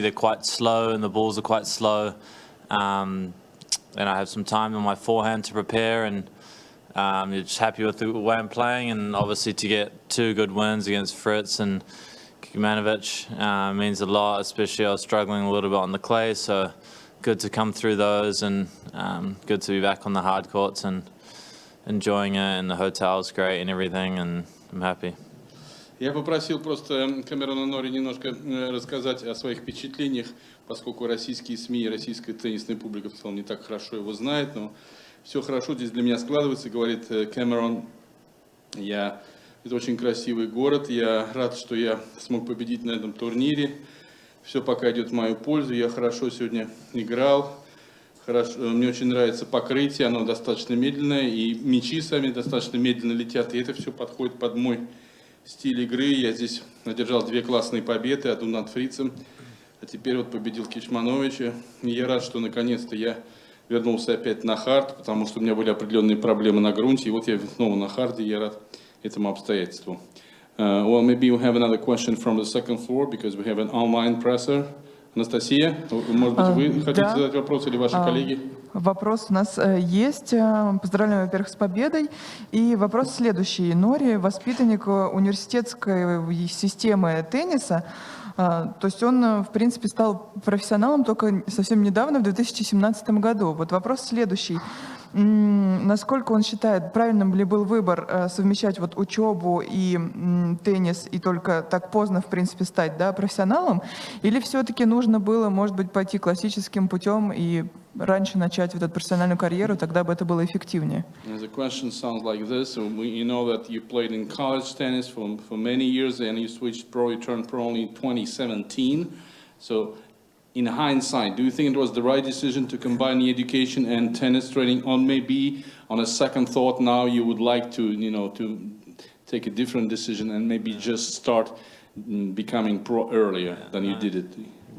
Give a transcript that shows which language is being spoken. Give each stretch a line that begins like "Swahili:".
English: They're quite slow, and the balls are quite slow, and I have some time on my forehand to prepare, and you're just happy with the way I'm playing, and obviously to get 2 good wins against Fritz and Kecmanovic means a lot, especially I was struggling a little bit on the clay, so good to come through those, and good to be back on the hard courts and enjoying it, and the hotel's great and everything, and I'm happy.
Russian: Я попросил просто Камерона Норри немножко рассказать о своих впечатлениях, поскольку российские СМИ и российская теннисная публика в целом не так хорошо его знает, но все хорошо здесь для меня складывается, говорит Камерон. Это очень красивый город, я рад, что я смог победить на этом турнире. Все пока идет в мою пользу, я хорошо сегодня играл. Хорошо, мне очень нравится покрытие, оно достаточно медленное, и мячи сами достаточно медленно летят, и это все подходит под мой стиль игры. Я здесь одержал 2 классные победы, одну над Фрицем, а теперь вот победил Кecmanovic. И я рад, что наконец-то я вернулся опять на хард, потому что у меня были определенные проблемы на грунте, и вот я снова на харде, и я рад этому обстоятельству.
English: Well, maybe you have another question from the second floor, because we have an online presser.
Russian: Анастасия, может быть, вы хотите задать вопрос или ваши коллеги? Вопрос у нас есть. Поздравляем, во-первых, с победой. И вопрос следующий. Норри, воспитанник университетской системы тенниса, то есть он, в принципе, стал профессионалом только совсем недавно, в 2017 году. Вот вопрос следующий. Насколько он считает, правильным ли был выбор совмещать вот учебу и теннис и только так поздно, в принципе, стать профессионалом? Или все-таки нужно было, может быть, пойти классическим путем и раньше начать вот эту профессиональную карьеру, тогда бы это было эффективнее?
English: The question sounds like this. You know that you played in college tennis for many years, and you switched pro, you turned pro only in 2017. So, in hindsight, do you think it was the right decision to combine the education and tennis training, or maybe on a second thought now you would like to, to take a different decision and maybe just start becoming pro earlier than you did it?